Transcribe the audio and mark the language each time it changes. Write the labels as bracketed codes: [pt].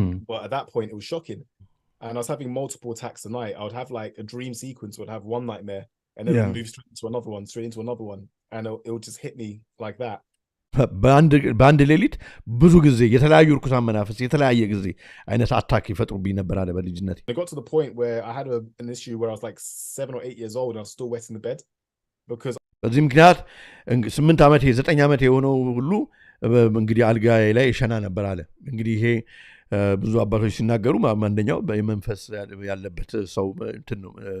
[en] But at that point, it was shocking. And I was having multiple attacks a night. I would have like a dream sequence, would have one nightmare, and then it would move straight into another one, straight into another one. And it would just hit me like that. [am] በአንድ ሌሊት ብዙ ጊዜ የተለያዩ ርኩሳን መናፍስት የተለያየ ጊዜ አይነት አታክ ይፈጥሩብኝ ነበር አለ በልጅነቴ። [en] I got to the point where I had an issue where I was like 7 or 8 years old and I was still wet in the bed because [am] በዚህ ምክንያት 8 ዓመቴ 9 ዓመቴ የሆነው ሁሉ እንግዲህ አልጋዬ ላይ ሸና ነበር አለ። እንግዲህ ይሄ ብዙ አባቶች ሲናገሩ አንደኛው በመንፈስ ያለበት ሰው እንትን ነው።